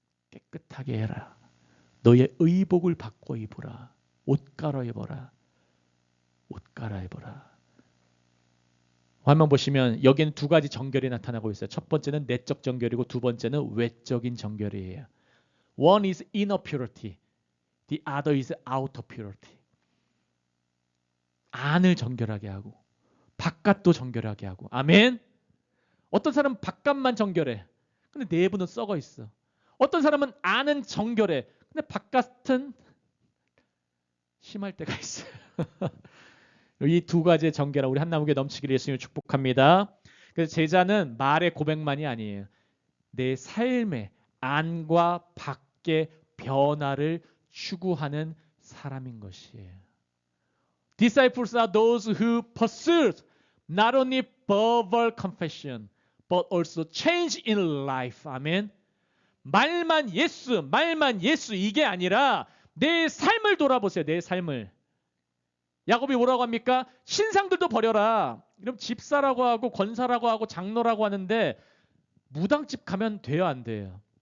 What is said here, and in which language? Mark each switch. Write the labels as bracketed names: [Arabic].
[Korean] 깨끗하게 해라. 너의 의복을 바꿔 입어라. 옷 갈아입어라. 옷 갈아입어라. 화면 보시면 여기는 두 가지 정결이 나타나고 있어요. 첫 번째는 내적 정결이고 두 번째는 외적인 정결이에요. [English] One is inner purity. The other is outer purity. [Korean] 안을 정결하게 하고 바깥도 정결하게 하고. 아멘. 어떤 사람은 바깥만 정결해. 근데 내부는 썩어 있어. 어떤 사람은 안은 정결해. 근데 바깥은 심할 때가 있어요. 이 두 가지의 정결함 우리 한나무교회 넘치기를 예수님을 축복합니다. 그래서 제자는 말의 고백만이 아니에요. 내 삶의 안과 밖의 변화를 추구하는 사람인 것이에요. [English] Disciples are those who pursue not only verbal confession but also change in life. [Korean] 아멘. 말만 예수 이게 아니라 내 삶을 돌아보세요. 내 삶을. 야곱이 뭐라고 합니까? 신상들도 버려라. 그럼 집사라고 하고 권사라고 하고 장로라고 하는데 무당집 가면 돼요, 안 돼요?